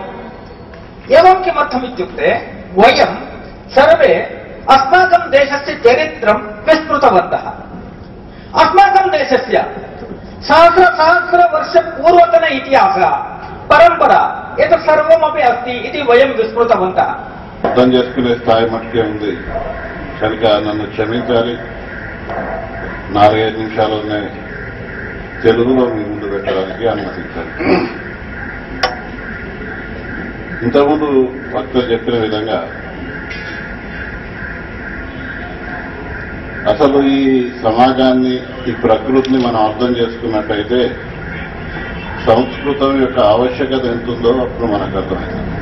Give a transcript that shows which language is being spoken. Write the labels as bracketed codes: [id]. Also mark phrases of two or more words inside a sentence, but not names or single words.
[sa] एवं किमर्थम् इत्युक्ते वयं सर्वे अस्माकं देशस्य चरित्रं विस्मृतवन्तः। अस्माकं देशस्य सहस्रवर्षपूर्वतन इतिहासः, परम्परा एतत् सर्वमपि अस्ति इति वयं विस्मृतवन्तः। [te] అర్థం చేసుకునే స్థాయి మట్టుకే ఉంది కనుక నన్ను క్షమించాలి. 4-5 నిమిషాల్లోనే తెలుగులో మీ ముందు పెట్టడానికి అనుమతించాలి. ఇంతకుముందు వక్తలు చెప్పిన విధంగా అసలు ఈ సమాజాన్ని, ఈ ప్రకృతిని మనం అర్థం చేసుకున్నట్టయితే సంస్కృతం యొక్క ఆవశ్యకత ఎంతుందో అప్పుడు మనకు అర్థమైంది.